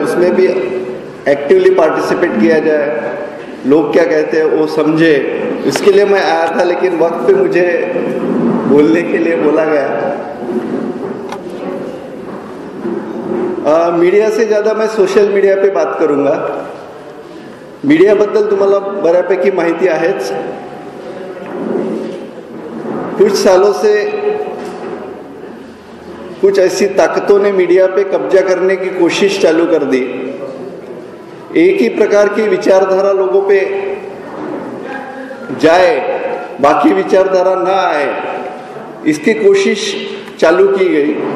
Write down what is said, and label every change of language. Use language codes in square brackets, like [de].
[hi] उसमें भी [en] actively participate [hi] किया जाए, लोग क्या कहते हैं वो समझे, इसके लिए मैं आया था. लेकिन वक्त पे मुझे बोलने के लिए बोला गया. मीडिया से ज़्यादा मैं सोशल मीडिया पे बात करूँगा. [mr] मीडियाबद्दल तुम्हाला बऱ्यापैकी माहिती आहेच. [hi] कुछ सालों से कुछ ऐसी ताकतों ने मीडिया पे कब्जा करने की कोशिश चालू कर दी. एक ही प्रकार की विचारधारा लोगों पे जाए, बाकी विचारधारा ना आए, इसकी कोशिश चालू की गई.